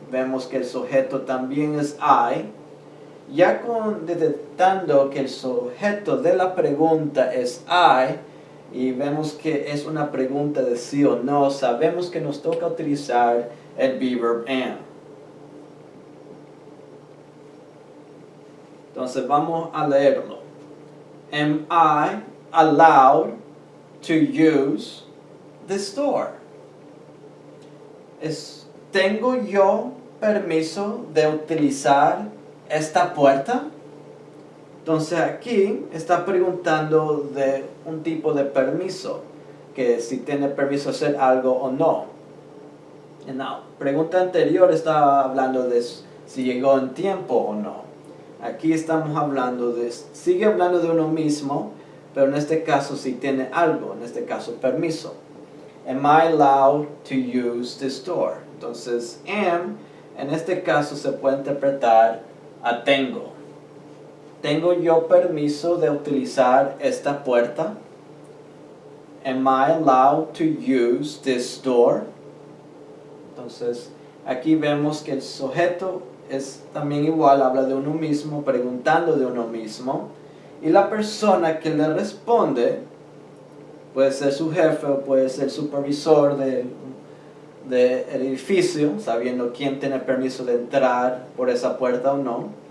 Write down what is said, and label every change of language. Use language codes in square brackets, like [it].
[es] Vemos que el sujeto también es I. Ya detectando que el sujeto de la pregunta es I, y vemos que es una pregunta de sí o no, sabemos que nos toca utilizar el be verb am. Entonces vamos a leerlo. [en] Am I allowed to use this door? [es] ¿Tengo yo permiso de utilizar esta puerta? Entonces aquí está preguntando de un tipo de permiso, que si tiene permiso de hacer algo o no. En la pregunta anterior estaba hablando de si llegó en tiempo o no. Aquí estamos hablando sigue hablando de uno mismo, pero en este caso si tiene algo, en este caso permiso. [en] Am I allowed to use this door? [es] Entonces, am, en este caso se puede interpretar a tengo. ¿Tengo yo permiso de utilizar esta puerta? [en] Am I allowed to use this door? [es] Entonces, aquí vemos que el sujeto es también igual, habla de uno mismo, preguntando de uno mismo. Y la persona que le responde puede ser su jefe o puede ser el supervisor del edificio, sabiendo quién tiene permiso de entrar por esa puerta o no.